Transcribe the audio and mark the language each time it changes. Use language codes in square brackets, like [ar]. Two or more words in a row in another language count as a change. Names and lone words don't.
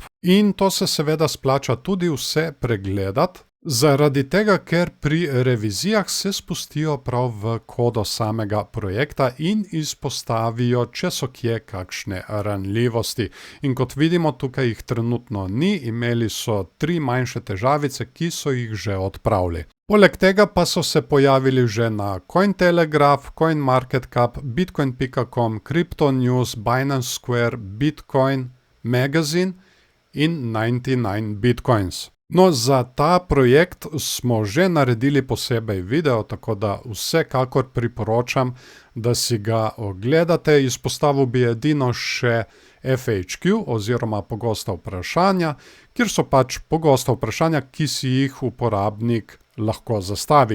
[sl] In to se seveda splača tudi vse pregledati, zaradi tega, ker pri revizijah se spustijo prav v kodo samega projekta in izpostavijo, če so kje kakšne ranljivosti. In kot vidimo, tukaj jih trenutno ni, imeli so 3 manjše težavice, ki so jih že odpravili. Poleg tega pa so se pojavili že na Cointelegraph, CoinMarketCap, Bitcoin.com, Crypto News, Binance Square, Bitcoin Magazine in 99 Bitcoins. No, za ta projekt smo že naredili posebej video, tako da vsekakor priporočam, da si ga ogledate. Izpostavil bi edino še FAQ oziroma pogosta vprašanja, kjer so pač pogosta vprašanja, ki si jih uporabnik lahko zastavi.